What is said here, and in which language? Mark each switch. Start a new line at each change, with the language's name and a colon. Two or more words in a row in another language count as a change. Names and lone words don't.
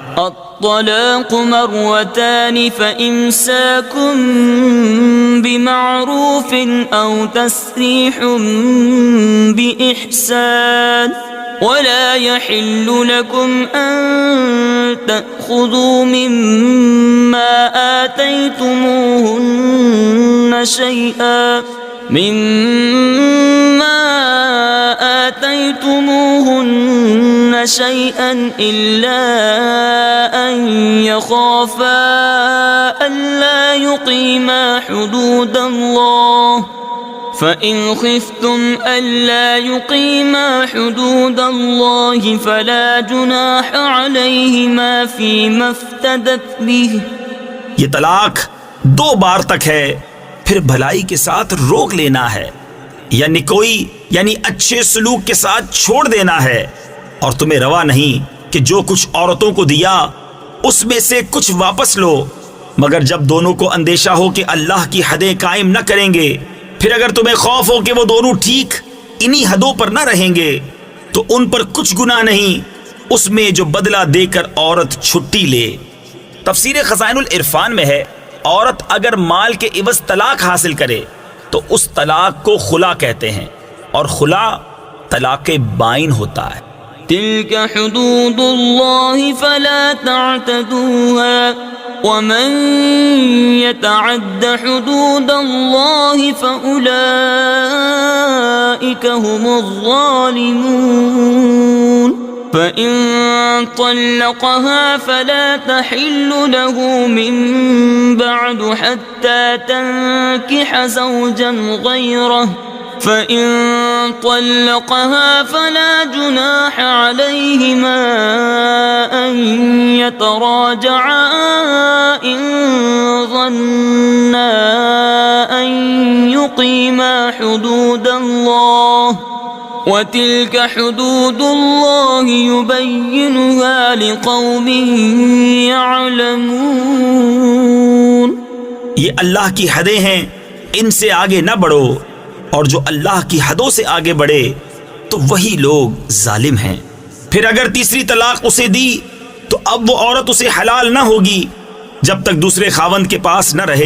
Arabic: الطلاق مرتان فإمساك بمعروف أو تسريح بإحسان ولا يحل لكم أن تأخذوا مما آتيتموهن شيئا إلا أن يخافا ألا يقيما حدود الله فإن خفتم ألا يقيما حدود الله فلا جناح عليهما فيما افتدت به.
Hindi: ये तलाक 2 बार तक है, फिर भलाई के साथ रोक लेना है, यानी अच्छे सलूक के साथ छोड़ देना है। और तुम्हें रवा नहीं कि जो कुछ औरतों को दिया उसमें से कुछ वापस लो, मगर जब दोनों को अंदेशा हो कि अल्लाह की हदें कायम न करेंगे, फिर अगर तुम्हें खौफ हो कि वो दोनों ठीक इन्हीं हदों पर न रहेंगे तो उन पर कुछ गुनाह नहीं उसमें जो बदला देकर औरत छुट्टी ले। तफसीर खज़ाइनुल इरफान में है, औरत अगर माल के इवज़ तलाक हासिल करे तो उस तलाक को खुला कहते हैं, और खुला तलाक़ बाइन होता है।
Arabic: تلك حدود الله فلا تعتدوها ومن يتعد حدود الله فأولئك هم الظالمون. فإن طلقها فلا تحل له من بعد حتى تنكح زوجا غيره فإن طلقها فلا جناح عليهما أن يتراجعا إن ظنا أن يقيما حدود الله وتلك حدود الله يبينها لقوم يعلمون.
Hindi: ये अल्लाह की हदें हैं, इनसे आगे न बढ़ो, और जो अल्लाह की हदों से आगे बढ़े तो वही लोग जालिम हैं। फिर अगर तीसरी तलाक उसे दी तो अब वो औरत उसे हलाल न होगी जब तक दूसरे खावंद के पास न रहे।